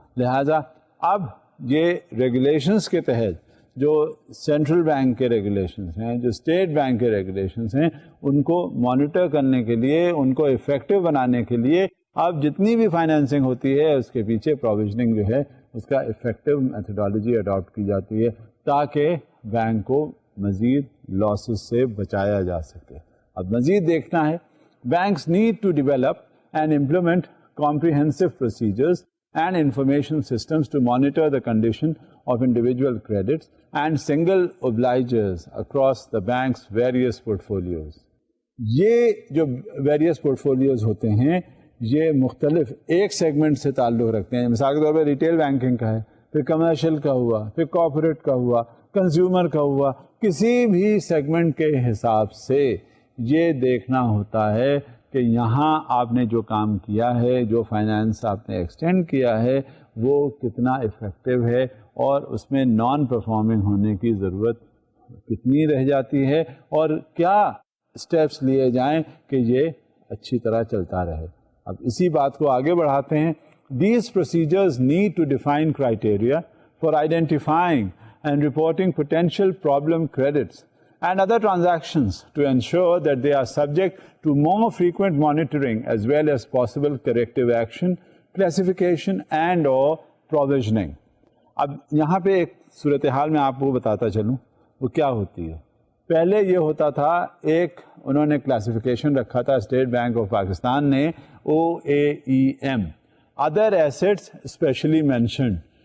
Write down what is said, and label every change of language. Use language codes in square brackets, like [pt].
[ur] لہٰذا اب یہ ریگولیشنس کے تحت جو سینٹرل بینک کے ریگولیشنس ہیں، جو اسٹیٹ بینک کے ریگولیشنس ہیں، ان کو مانیٹر کرنے کے لیے، ان کو افیکٹو بنانے کے لیے اب جتنی بھی فائنینسنگ ہوتی ہے اس کے پیچھے پروویژننگ جو ہے اس کا افیکٹو میتھڈالوجی اڈاپٹ کی جاتی ہے تاکہ بینک کو مزید لاسز سے بچایا جا سکے. اب مزید دیکھنا ہے. [en] Banks need to develop and implement comprehensive procedures and information systems to monitor the condition of individual credits and single obligors across the bank's various portfolios. [ur] یہ جو [en] various portfolios [ur] ہوتے ہیں یہ مختلف ایک سیگمنٹ سے تعلق رکھتے ہیں. مثال کے طور پر ریٹیل بینکنگ کا ہے، پھر کمرشل کا ہوا، پھر کارپوریٹ کا ہوا، کنزیومر کا ہوا. کسی بھی سیگمنٹ کے حساب سے یہ دیکھنا ہوتا ہے کہ یہاں آپ نے جو کام کیا ہے، جو فائنانس آپ نے ایکسٹینڈ کیا ہے وہ کتنا افیکٹو ہے اور اس میں نان پرفارمنگ ہونے کی ضرورت کتنی رہ جاتی ہے اور کیا اسٹیپس لیے جائیں کہ یہ اچھی طرح چلتا رہے. اب اسی بات کو آگے بڑھاتے ہیں. [en] These procedures need to define criteria for identifying and reporting potential problem credits and other transactions to ensure that they are subject to more frequent monitoring as well as possible corrective action, classification and or provisioning. [ur] اب یہاں پہ ایک صورتحال میں آپ کو بتاتا چلوں وہ کیا ہوتی ہے. پہلے یہ ہوتا تھا، ایک انہوں نے کلاسیفیکیشن رکھا تھا اسٹیٹ بینک آف پاکستان نے، OAEM، other assets especially mentioned.